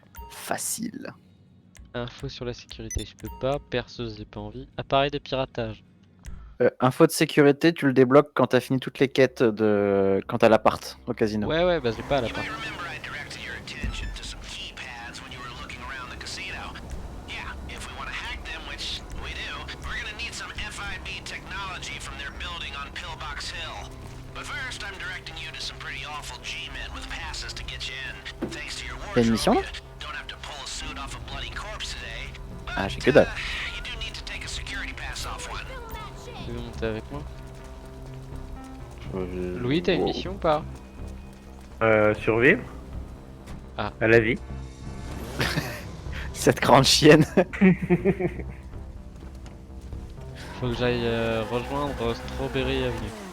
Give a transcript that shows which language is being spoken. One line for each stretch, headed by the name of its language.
French: Facile. Info sur la sécurité, je peux pas. Perceuse, j'ai pas envie. Appareil de piratage. Info de sécurité, tu le débloques quand t'as fini toutes les quêtes de. Quand t'as l'appart au casino. Ouais, bah je l'ai pas à la part.
English: Remember I directed your attention to some keypads when you were looking around the casino. Yeah, if we want to hack them, which we do, we're gonna need some FIB technology from their building on Pillbox Hill. But first, I'm directing you to some pretty awful G-men with passes to get you in. Thanks to your
French: Y'a une mission là?
English: wardrobe, you don't have to pull a suit off a bloody corpse today.
French: Ah, j'ai que dalle.
English: You do need to take a security pass off one.
French: Tu veux monter avec moi? Louis, t'as une mission ou pas? Survivre. Ah. À la vie. Cette grande chienne. Faut que j'aille rejoindre Strawberry Avenue.